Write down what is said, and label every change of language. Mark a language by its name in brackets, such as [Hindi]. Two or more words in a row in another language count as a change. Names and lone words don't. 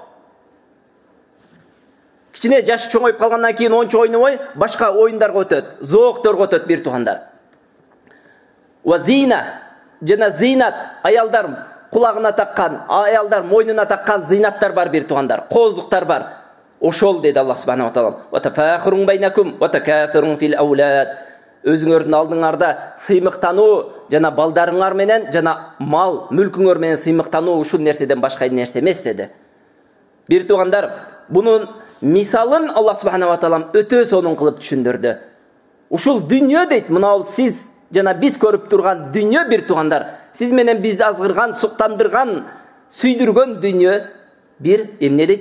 [Kyrgyz] Кичине жаш чоңоюп калгандан кийин ончо ойнобой, башка оюндарга өтөт, зоокторго өтөт бир туугандар. [Arabic] وزينة, [Kyrgyz] жана зинат, аялдар кулагына таккан, аялдар мойнуна таккан зинаттар бар бир туугандар, кооздуктар бар. Ошол деди [Arabic] الله سبحانه وتعالى. وتفاخر بينكم وتكاثر في الأولاد. [Kyrgyz] Өзүңөрдүн алдыңарда сыймыктануу жана балдарыңар менен жана мал, мүлкүңөр менен сыймыктануу ушул нерседен башка нерсе эмес деди. Бир туугандар, бунун мисалын [Arabic] الله سبحانه وتعالى [Kyrgyz] өтө сонун кылып түшүндүрдү. Ушул дүйнө дейт, мынау сиз жана биз көрүп турган дүйнө бир туугандар, сиз менен бизди азгырган, суктандырган, сүйдүргөн дүйнө бир эмне дейт?